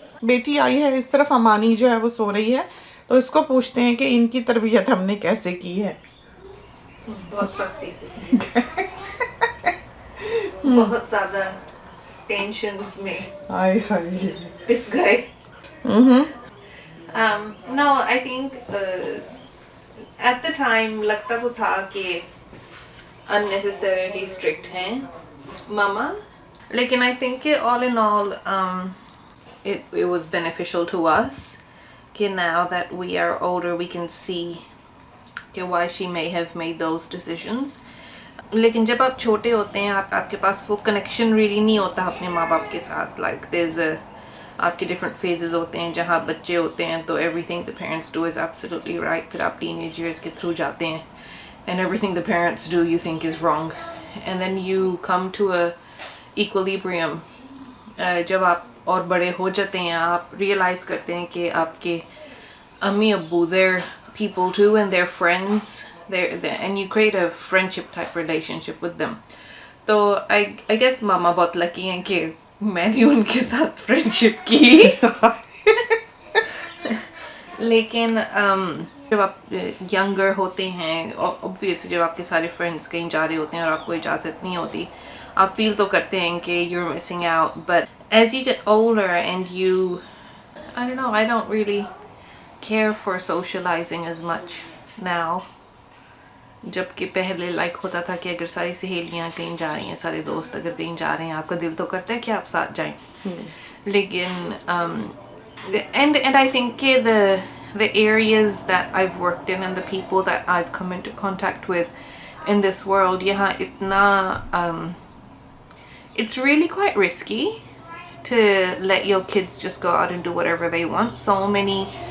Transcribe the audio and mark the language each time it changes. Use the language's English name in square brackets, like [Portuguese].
[Hindi] बेटी आई है इस तरफ, अमानी जो है वो सो रही है। तो इसको पूछते हैं कि इनकी तरबियत हमने कैसे की है। बहुत सख्ती से की है। बहुत ज़्यादा टेंशन्स में हाय हाय। पिस गए। [English] No, I think at the time [Hindi] लगता तो था कि [English] unnecessarily strict [Hindi] हैं मामा, लेकिन [English] I think कि all in all it was beneficial to us कि now that we are older we can see कि why she may have made those decisions. [Hindi] लेकिन जब आप छोटे होते हैं, आपके पास वो कनेक्शन [English] really [Hindi] नहीं होता अपने माँ बाप के साथ. [English] Like there's a [Hindi] आपके different phases होते हैं जहाँ बच्चे होते हैं तो [English] everything the parents do is absolutely right. [Hindi] फिर आप [English] teenage years [Hindi] के through जाते हैं [English] and everything the parents do you think is wrong. And then you come to a equilibrium. [Hindi] जब आप और बड़े हो जाते हैं, आप realize करते हैं कि आपके अम्मी अब्बू [English] they're people too and they're friends. They're, and you create a friendship type relationship with them. [Hindi] तो [English] I guess [Hindi] मामा बहुत [English] lucky [Hindi] हैं कि मैंने उनके साथ [English] friendship [Hindi] की. लेकिन जब आप [English] younger [Hindi] होते हैं, obviously जब आपके सारे [English] friends [Hindi] कहीं जा रहे होते हैं और आपको इजाज़त नहीं होती, आप [English] feel [Hindi] तो करते हैं कि [English] you're missing out. But as you get older and you, I don't know, I don't really care for socializing as much now. [Hindi] जबकि पहले लाइक होता था कि अगर सारी सहेलियां कहीं जा रही हैं, सारे दोस्त अगर कहीं जा रहे हैं, आपका दिल तो करता है कि आप साथ जाएं. लेकिन [English] and I think [Hindi] कि [English] the areas that I've worked in and the people that I've come into contact with in this world, [Hindi] यहाँ इतना [English] it's really quite risky to let your kids just go out and do whatever they want. So many